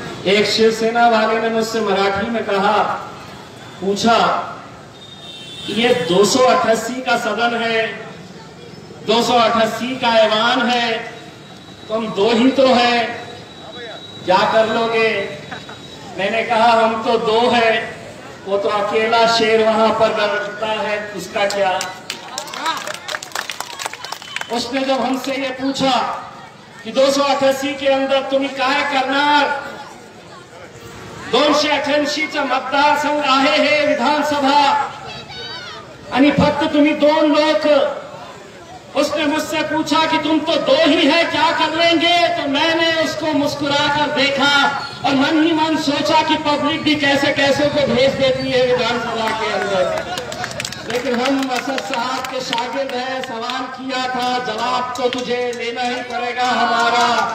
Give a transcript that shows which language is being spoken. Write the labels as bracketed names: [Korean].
[Hindi] एक शिवसेना वाले ने मुझसे मराठी में कहा, पूछा ये 288 का सदन है, 288 का ऐवान है, तुम 2 ही तो है, क्या कर लोगे? मैंने कहा हम तो 2 है, वो तो अकेला शेर वहां पर बैठता है, उसका क्या? उसने जब हमसे ये पूछा की 288 के अंदर [Marathi] तुम्ही काय करणार, 288चा मतदारसंघ आहे हे विधानसभा आणि फक्त तुम्ही 2 लोक। [Hindi] उसने मुझसे पूछा कि तुम तो 2 ही है, क्या कर लेंगे? तो मैंने उसको मुस्कुराकर देखा और मन ही मन सोचा कि पब्लिक भी कैसे कैसे को भेज देती है विधानसभा के अंदर। लेकिन हम असद साहब के शागिर्द हैं, सवाल किया था, जवाब तो तुझे लेना ही पड़ेगा हमारा।